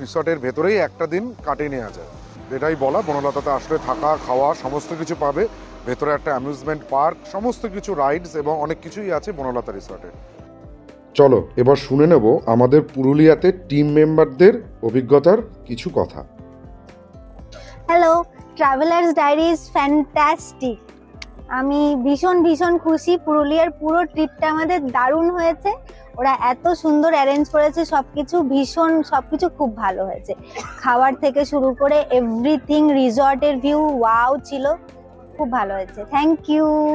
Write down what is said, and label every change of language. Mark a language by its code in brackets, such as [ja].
[bn] রিসর্টের ভেতরেই একটা দিন কাটিয়ে নেওয়া যায়, এটাই বলা। বনলতাতে আসলে থাকা খাওয়া সমস্ত কিছু পাবে, ভেতরে একটা অ্যামিউজমেন্ট পার্ক, সমস্ত কিছু রাইডস এবং অনেক কিছুই আছে বনলতা রিসর্টে। চলো এবার শুনে নেব আমাদের পুরুলিয়াতে টিম মেম্বারদের অভিজ্ঞতার কিছু কথা। [en] Hello, Traveler's Diary is fantastic. [bn] আমি ভীষণ খুশি। পুরুলিয়ার পুরো ট্রিপটা আমাদের দারুণ হয়েছে। ওরা এত সুন্দর অ্যারেঞ্জ করেছে, সবকিছু খুব ভালো হয়েছে। খাবার থেকে শুরু করে এভরিথিং, রিসর্টের ভিউ ওয়াও ছিল, খুব ভালো হয়েছে। [en] Thank you.